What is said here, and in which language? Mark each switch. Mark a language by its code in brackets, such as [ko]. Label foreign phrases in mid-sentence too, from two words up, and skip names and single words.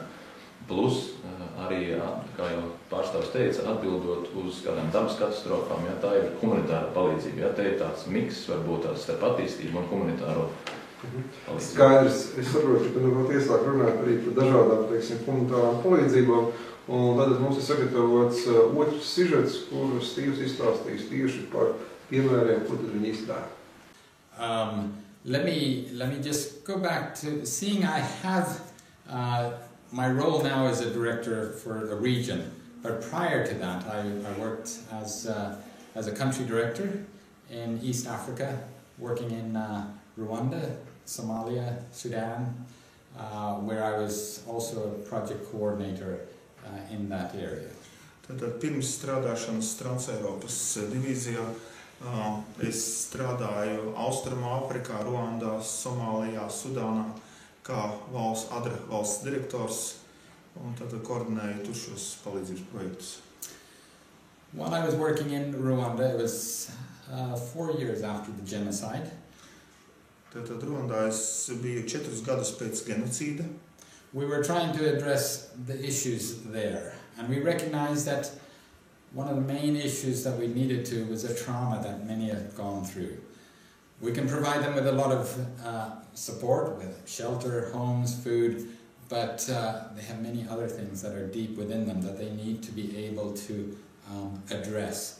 [lv] Plus arī, kā jau pārstāvs teica, atbildot uz kādām dabas katastrofām, ja tā ir humanitāra palīdzība, ja te ir tāds miks, varbūt tāds starp attīstību un humanitāro palīdzību. Skaidrs, es saprotu, ka nu iesāk runāt arī par dažādām, teiksim, humanitārām palīdzībām, un tad mums ir sagatavots otrs sižets, kur Stīvs izstāstīs tieši par piemēriem, ko tad viņi izdara. [en] Let me just go back to seeing I have my role now as a director for the region, but prior to that I worked as a country director in East Africa, working in Rwanda, Somalia, Sudan, where I was also a project coordinator in that area. [lv] Tātad pirms strādāšanas Transeiropas divīzijā es strādāju Austrumā Afrikā, Ruandā, Somālijā, Sudānā, kā ADRA valsts direktors, un tad koordinēju tur šos palīdzības projektus. [en] While I was working in Rwanda, it was 4 years after the genocide. [lv] Tātad Ruandā es biju 4 gadus pēc genocīda. [en] We were trying to address the issues there, and we recognized that one of the main issues that we needed to was a trauma that many had gone through. We can provide them with a lot of support, with shelter, homes, food, but they have many other things that are deep within them that they need to be able to address.